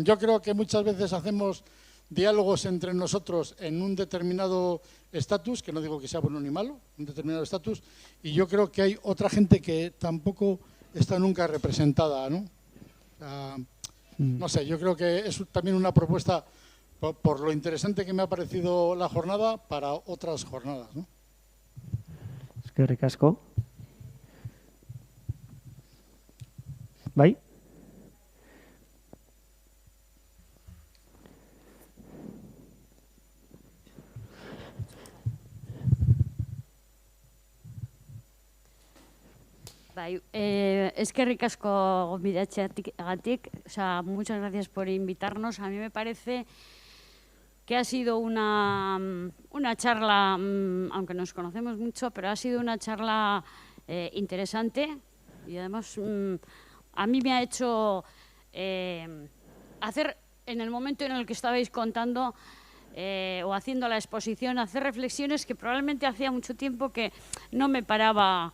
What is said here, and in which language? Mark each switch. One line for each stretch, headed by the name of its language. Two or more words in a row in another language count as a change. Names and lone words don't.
Spanish: Yo creo que muchas veces hacemos diálogos entre nosotros en un determinado estatus, que no digo que sea bueno ni malo, un determinado estatus, y yo creo que hay otra gente que tampoco está nunca representada, ¿no? No sé, yo creo que es también una propuesta, por lo interesante que me ha parecido la jornada, para otras jornadas, ¿no?
Basque: Eskerrik asko. Bai? Bai, eskerrik asko gonbidatzeagatik,
Spanish: o sea, muchas gracias por invitarnos. A mí me parece que ha sido una charla, aunque nos conocemos mucho, pero ha sido una charla interesante y además a mí me ha hecho hacer, en el momento en el que estabais contando o haciendo la exposición, hacer reflexiones que probablemente hacía mucho tiempo que no me paraba.